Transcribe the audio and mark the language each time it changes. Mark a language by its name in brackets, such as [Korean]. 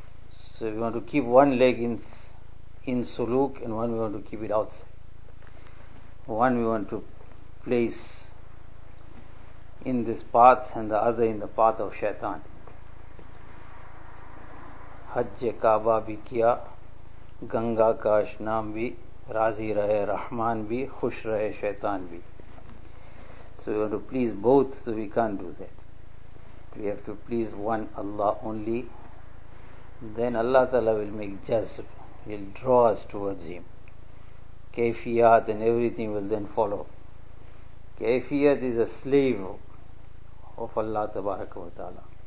[English] So we want to keep one leg in suluk, and one we want to keep it outside. One we want to place in this path and the other in the path of shaitan. [Hindi] हज काबा भी किया, गंगा का अश्नाम भी, राजी रहे रहमान भी, खुश रहे शैतान भी. [English] So we want to please both, so we can't do that. We have to please one, Allah only. Then Allah Ta'ala will make jazb, He'll draw us towards Him. Kaifiyat and everything will then follow. Kaifiyat is a slave of Allah Tabarak wa Ta'ala.